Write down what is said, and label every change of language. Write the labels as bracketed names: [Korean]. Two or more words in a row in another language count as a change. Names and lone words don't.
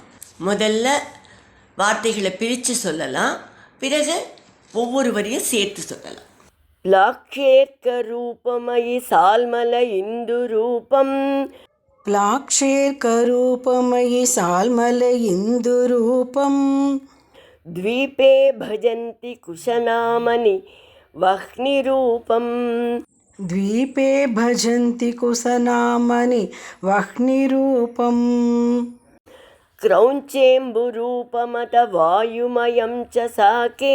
[Tamil] முதல்ல வார்த்தைகளை பிரித்து சொல்லலாம், பிறகு ஒவ்வொரு வரியும் சேர்த்து சொல்லலாம். [Sanskrit] लाक्षेर्क्क रूपमयि शाल्मल इन्दु रूपम्, लाक्षेर्क्क रूपमयि शाल्मल इन्दु रूपम्, द्वीपे भजन्ति कुशनामनि वह्निरूपं, द्वीपे भजन्ति कुशनामनि वह्निरूपं, क्रौञ्चेम्बुरूपमत वायुमयं च साके,